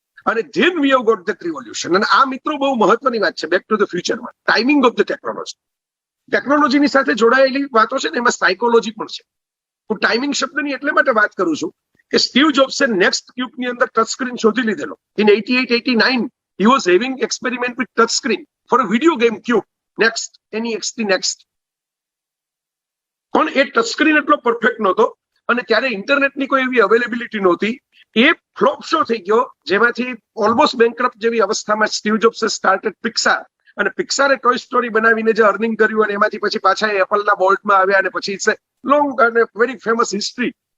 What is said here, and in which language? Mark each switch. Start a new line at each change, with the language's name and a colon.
Gujarati: અને
English: Then we have got that revolution.
Gujarati: અને આ મિત્રો બહુ મહત્વની વાત છે બેક ટુ ધ ફ્યુચરમાં,
English: Timing of the technology.
Gujarati: ટેકનોલોજીની સાથે જોડાયેલી વાતો છે ને એમાં સાયકોલોજી પણ છે. હું ટાઈમિંગ શબ્દની એટલે માટે વાત કરું છું કે સ્ટીવ જોબ્સે નેક્સ્ટ ક્યુબની અંદર ટચ સ્ક્રીન શોધી લીધેલો.
English: In 88-89 he was having experiment with touch screen for a video game cube. Next, NEXT next.
Gujarati: પણ એ ટચ સ્ક્રીન એટલો પરફેક્ટ નહોતો અને ત્યારે ઇન્ટરનેટની કોઈ એવી અવેલેબિલિટી નહોતી. એ ફ્લોપ શો થઈ ગયો, જેમાંથી ઓલમોસ્ટ બેન્કરપ્ટ જેવી અવસ્થામાં સ્ટીવ જોબ્સે
English: Started Pixar.
Gujarati: અને પિક્સારે ટોય સ્ટોરી બનાવીને જે અર્નિંગ કર્યું અને એમાંથી પછી પાછા એપલના બોર્ડમાં આવ્યા અને પછી
English: it's long
Gujarati: અને
English: Very famous history.